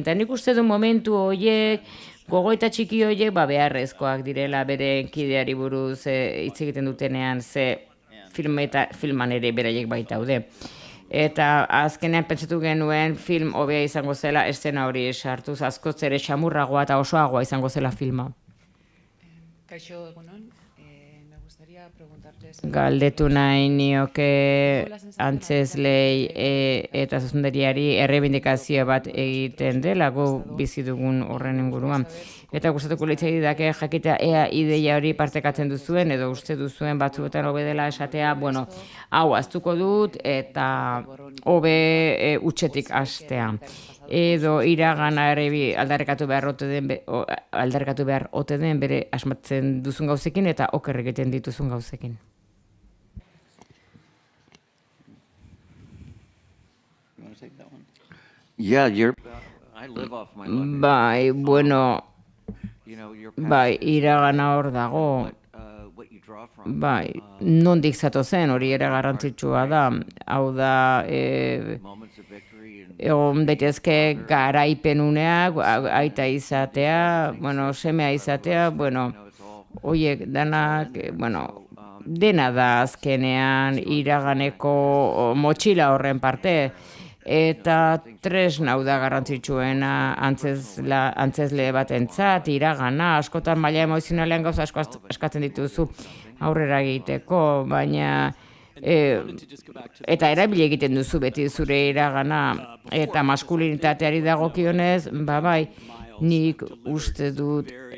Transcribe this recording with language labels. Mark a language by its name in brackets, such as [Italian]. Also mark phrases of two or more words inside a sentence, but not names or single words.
[Basque] Eta nik uste du momentu horiek, gogoeta txiki horiek beharrezkoak direla bere kideari buruz hitz egiten dutenean ze filman ere beraiek baitaude. Eta azkenean pentsatu genuen film hobea izango zela eszena hori sartuz, askoz ere xamurragoa eta osoagoa izango zela filma. Kaixo, egunon. [Spanish] Me gustaría preguntarles... [Basque] Galdetu nahi nioke antzezlei eta zuzendariari errebindikazio bat egiten dela gu bizi dugun horren inguruan. Eta gustatuko litzai dake jakitea ea ideia hori partekatzen duzuen edo uste duzuen batzuetan hobe dela esatea, bueno, hau aztuko dut eta hobe utxetik hastea. Edo iragana ere aldarrekatu behar ote den bere asmatzen duzun gauzekin eta oker egiten dituzun gauzekin. [English] You want to take that one? Yeah, I live off my life. [Basque] Bai, bueno, bai, iragana hor dago. [English] What you draw from. [Basque] Bai, nondik zatozen hori ere garrantzitsua da. Hau da, [English] Moments of victory and [Basque] egon daitezke garaipenuneak, aita izatea, bueno, semea izatea, bueno, horiek danak, bueno, dena da azkenean iraganeko motxila horren parte, eta tresna da garrantzitsuena antzezle batentzat, iragana, askotan maila emozionalean gauza asko eskatzen dituzu aurrera egiteko, baina eta erabili egiten duzu beti zure iragana eta maskulinitateari dagokionez, bai, nik uste dut